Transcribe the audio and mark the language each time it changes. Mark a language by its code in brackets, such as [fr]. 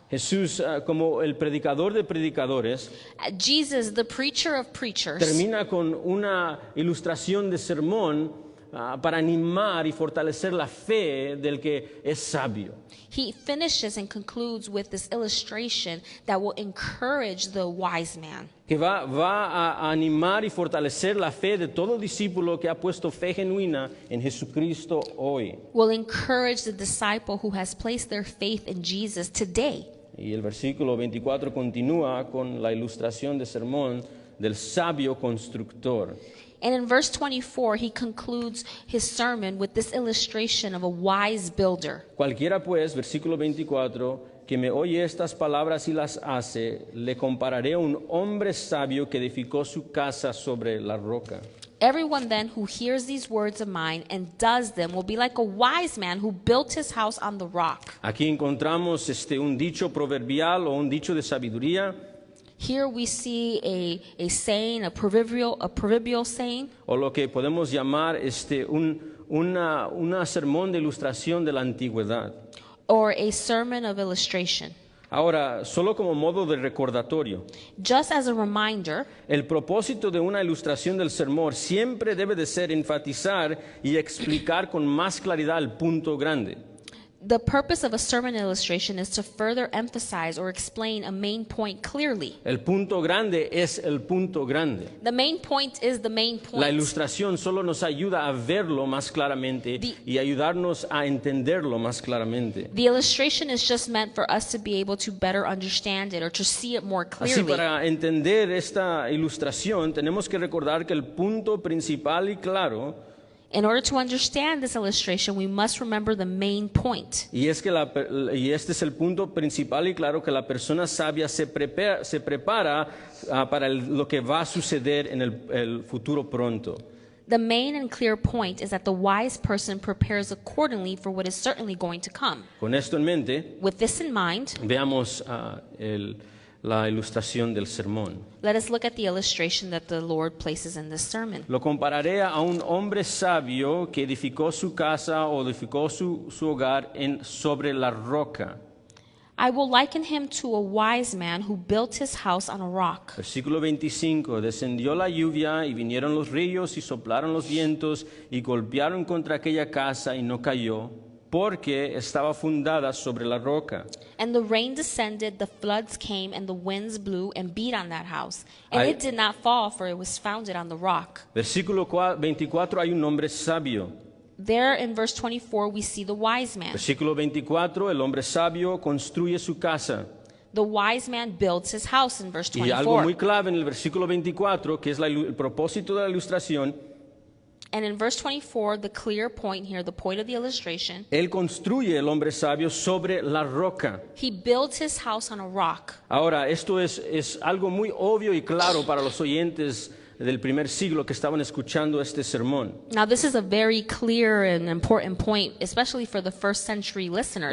[es] Jesús, como el predicador de predicadores, [en] Jesus, the preacher of preachers, [es] termina con una ilustración de sermón para animar y fortalecer la fe del que es sabio. [en] he finishes and concludes with this illustration that will encourage the wise man, [es] Que va a animar y fortalecer la fe de todo discípulo que ha puesto fe genuina en Jesucristo hoy. [en] will encourage the disciple who has placed their faith in Jesus today. [es] Y el versículo 24 continúa con la ilustración de sermón del sabio constructor. [en] And in verse 24, he concludes his sermon with this illustration of a wise builder. [es] Cualquiera pues, versículo 24, que me oye estas palabras y las hace, le compararé a un hombre sabio que edificó su casa sobre la roca. [en] Everyone then who hears these words of mine and does them will be like a wise man who built his house on the rock. [es] Aquí encontramos un dicho proverbial o un dicho de sabiduría, [en] Here we see a saying, a proverbial saying, [es] o lo que podemos llamar una sermón de ilustración de la antigüedad. [en] or a sermon of illustration. [es] Ahora, solo como modo de recordatorio, [en] Just as a reminder, [es] el propósito de una ilustración del sermón siempre debe de ser enfatizar y explicar con más claridad el punto grande. [en] the purpose of a sermon illustration is to further emphasize or explain a main point clearly. [es] El punto grande es el punto grande. [en] The main point is the main [es] La [en] point. [es] ilustración solo nos ayuda a verlo más claramente y ayudarnos a entenderlo más claramente. [en] The illustration is just meant for us to be able to better understand it or to see it more [es] Así, [en] clearly. [es] para entender esta ilustración, tenemos que recordar que el punto principal y claro, [en] In order to understand this illustration, we must remember the main point. [es] y este es el punto principal y claro, que la persona sabia se prepara para lo que va a suceder en el futuro pronto. [en] The main and clear point is that the wise person prepares accordingly for what is certainly going to come. [es] Con esto en mente, [en] With this in mind, [es] veamos la ilustración del sermón. [en] let us look at the illustration that the Lord places in this sermon. [es] Lo compararé a un hombre sabio que edificó su casa o edificó su hogar sobre la roca. [en] I will liken him to a wise man who built his house on a rock. [es] Versículo 25, descendió la lluvia y vinieron los ríos y soplaron los vientos y golpearon contra aquella casa y no cayó, porque estaba fundada sobre la roca. [en] And the rain descended, the floods came, and the winds blew and beat on that house. And it did not fall, for it was founded on the rock. [es] Versículo 24, hay un hombre sabio. [en] There in verse 24, we see the wise man. [es] Versículo 24, el hombre sabio construye su casa. [en] The wise man builds his house in verse [es] Y algo muy [en] 24. [es] clave en el versículo 24, que es el propósito de la ilustración, [en] And in verse 24, the clear point here, the point of the illustration, [es] Él construye el hombre sabio sobre la roca. [en] he builds his house on a rock. [es] Ahora, esto es algo muy obvio y claro para los oyentes del primer siglo que estaban escuchando este sermón. [en] Now, this is a very clear and important point, especially for the first century listeners